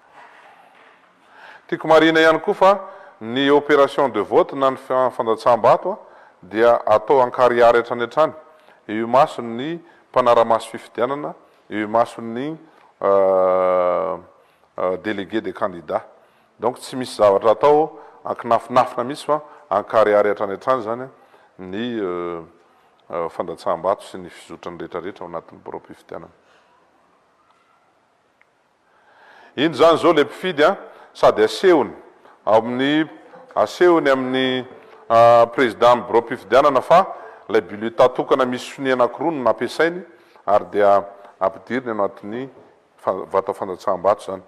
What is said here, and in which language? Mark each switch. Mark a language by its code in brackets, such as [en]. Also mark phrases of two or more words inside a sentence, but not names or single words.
[mg] Tiako marina ihany koa fa ny [fr] opération de vote [mg] na ny fandatsaham-bato dia atao an-carrière hatrany hatrany. Eo mason'ny mpanara-maso fifidianana, eo mason'ny [fr] délégué des candidats. [mg] Donc tsy misy zavatra atao ankinafinafina misy fa an-carrière hatrany hatrany zany ny fandatsaham-bato sy ny fizotrany rehetrarehetra ao anatin'ny biro mpifidianana. Iny zany zao le mpifidy sady asehony amin'ny président amin'ny bureau mpifidianana fa lay bulletin tokana misy soni anankiroa no nampiasainy ary dia ampidiriny anatin'ny vata fandatsaham-bato zany.